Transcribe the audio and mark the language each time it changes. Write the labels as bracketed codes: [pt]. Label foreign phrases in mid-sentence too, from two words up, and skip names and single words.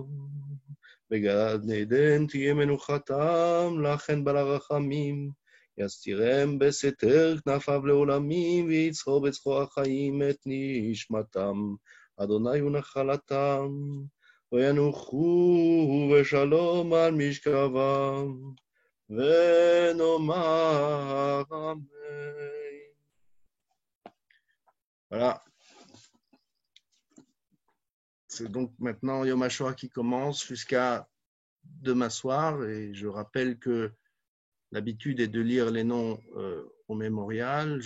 [he] בגן עדן תהיה מנוחתם, לכן בעל הרחמים, יסתירם בסתר כנפיו לעולמים, ויצחור בצחור החיים את נשמתם. אדוני הוא נחלתם, וינוחו בשלום על משכבם, ונאמר אמן. [fr] Voilà. C'est donc maintenant Yom HaShoah qui commence jusqu'à demain soir. Et je rappelle que l'habitude est de lire les noms au mémorial.